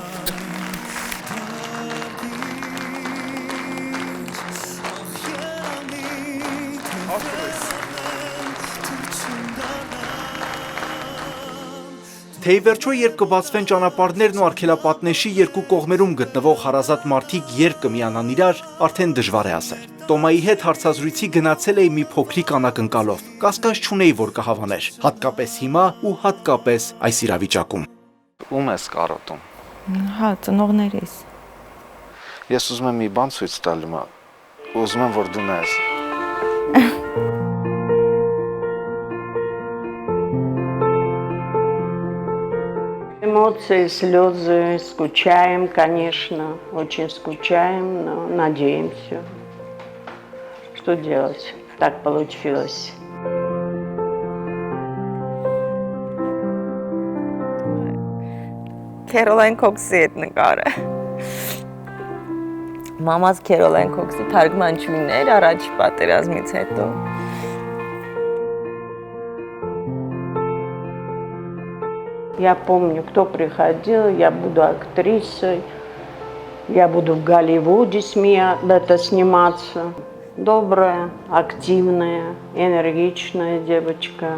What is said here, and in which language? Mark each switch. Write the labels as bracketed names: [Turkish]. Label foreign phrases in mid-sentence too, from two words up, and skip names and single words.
[Armenian] Թե ի վերջո երբ կբացվեն ճանապարհներն ու արգելապատնեշի երկու կողմերում գտնվող հարազատ մարդիկ երբ կմիանան իրար, արդեն դժվար է ասել։ Տոմայի հետ հարցազրույցի գնացել էի մի փոքրիկ անակնկալով։ Կասկած չունեի, որ կհավաներ, հատկապես հիմա ու հատկապես այս իրավիճակում։ Ում ես կարոտում։ Հա, ծնողներիս։ Ես ուզում եմ մի բան ցույց տալ, ուզում եմ, որ դու նայես։ [Russian] Эмоции, слезы, скучаем, конечно, очень скучаем, но надеемся. Что делать? Так получилось. [Armenian] Քերոլայն Քոքսի հետ նկարը։ Մամաս Քերոլայն Քոքսի թարգմանչուհիներ առաջ պատերազմից հետո։ [Russian] Я помню, кто приходил, я буду актрисой, я буду в Голливуде сниматься. Добрая, активная, энергичная девочка.